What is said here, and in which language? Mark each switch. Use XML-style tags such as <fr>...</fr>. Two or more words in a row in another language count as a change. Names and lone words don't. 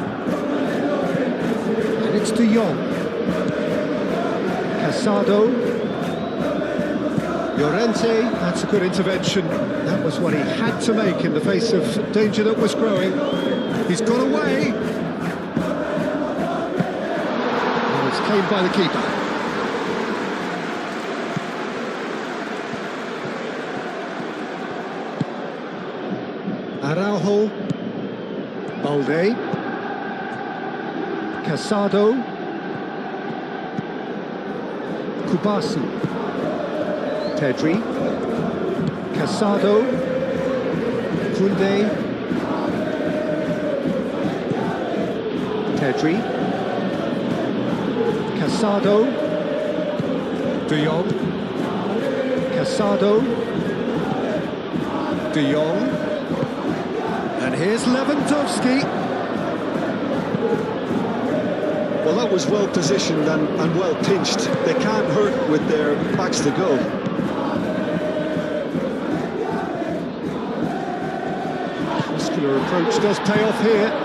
<en>And it's De Jong. Casado. Llorente, that's a good intervention. That was what he had to make in the face of danger that was growing. He's got away. And it's claimed by the keeper. Araujo. Balde. Casado. Kubasi. Pedri. Casado. Koundé. Pedri. Casado. De Jong. Casado. De Jong. And here's Lewandowski. Well, that was well positioned and well pinched. They can't hurt with their backs to goal. Muscular approach does pay off here.</en>